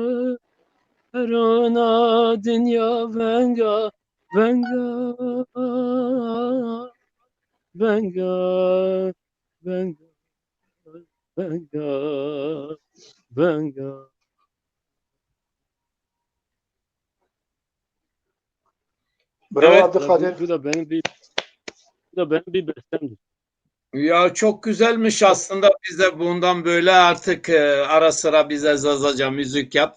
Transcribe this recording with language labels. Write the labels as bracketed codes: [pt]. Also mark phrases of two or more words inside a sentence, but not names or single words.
[tr] Erona dünya venga venga venga venga venga venga. Bravo Evet, Abdülkadir. Bu da benim bir bestemdir. ya çok güzelmiş aslında. Biz de bundan böyle artık ara sıra bize Zazaca müzik yap.